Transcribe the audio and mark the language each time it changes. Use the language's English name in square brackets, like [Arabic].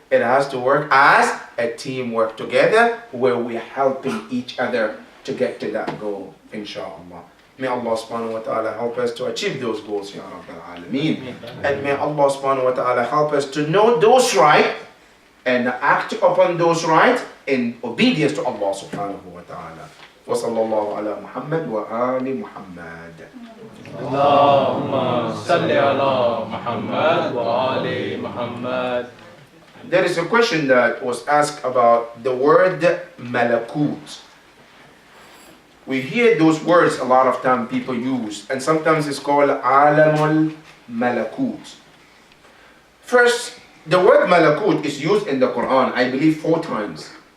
[English] It has to work as a team, work together, where we're helping each other to get to that goal, inshallah. May Allah subhanahu wa ta'ala help us to achieve those goals, Ya Rabbal Alameen. And may Allah subhanahu wa ta'ala help us to know those rights and act upon those rights in obedience to Allah subhanahu wa ta'ala. [Arabic] وصلى الله على محمد وآل محمد. اللهم صل على محمد وآل محمد. [English] There is a question that was asked about the word malakut. We hear those words a lot of time people use, and sometimes it's called alamul malakut. First, the word malakut is used in the Quran, I believe 4 times.